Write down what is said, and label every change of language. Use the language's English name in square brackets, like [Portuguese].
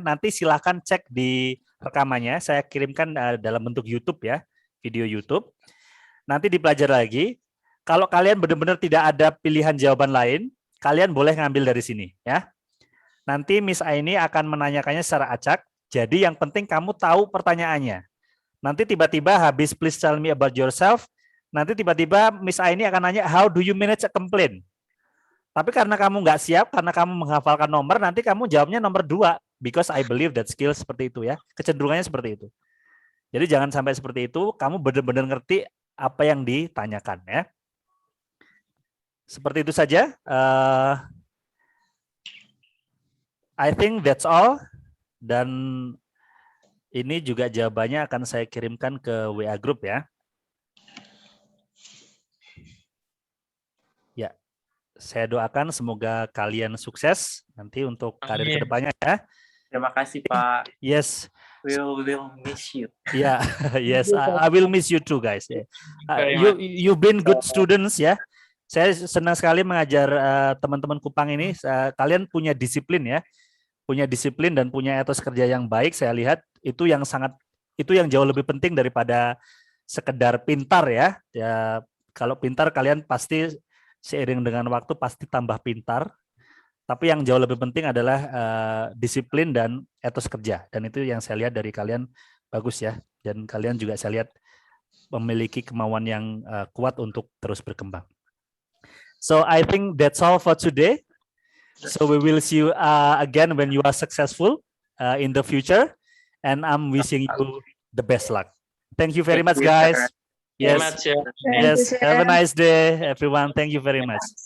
[Indonesian] Nanti silahkan cek di rekamannya. Saya kirimkan dalam bentuk YouTube ya, video YouTube. Nanti dipelajari lagi. Kalau kalian benar-benar tidak ada pilihan jawaban lain, kalian boleh ngambil dari sini ya. Nanti Miss Aini akan menanyakannya secara acak. Jadi yang penting kamu tahu pertanyaannya. Nanti tiba-tiba habis [English] please tell me about yourself. [Indonesian] Nanti tiba-tiba Miss Aini akan nanya [English] how do you manage a complaint. [Indonesian] Tapi karena kamu nggak siap, karena kamu menghafalkan nomor, nanti kamu jawabnya nomor 2. [English] Because I believe that skill [Indonesian] seperti itu ya. Kecenderungannya seperti itu. Jadi jangan sampai seperti itu. Kamu benar-benar ngerti apa yang ditanyakan ya. Seperti itu saja. [English] I think that's all. [Indonesian] Dan ini juga jawabannya akan saya kirimkan ke WA Group ya. Ya, saya doakan semoga kalian sukses nanti untuk karir Amin. kedepannya ya. Terima kasih Pak. [English] Yes. We will miss you. Yeah, yes, I will miss you too, guys. Very You've been good students ya. [Indonesian] Saya senang sekali mengajar teman-teman Kupang ini. Kalian punya disiplin ya, punya disiplin dan punya etos kerja yang baik. Saya lihat itu yang jauh lebih penting daripada sekedar pintar ya. Ya, kalau pintar kalian pasti seiring dengan waktu pasti tambah pintar. Tapi yang jauh lebih penting adalah disiplin dan etos kerja. Dan itu yang saya lihat dari kalian bagus ya. Dan kalian juga saya lihat memiliki kemauan yang kuat untuk terus berkembang. [English] So I think that's all for today. So we will see you again when you are successful in the future. And I'm wishing you the best luck. Thank you very much, guys. Yes. Much, ya. Yes. Have a nice day, everyone. Thank you very much.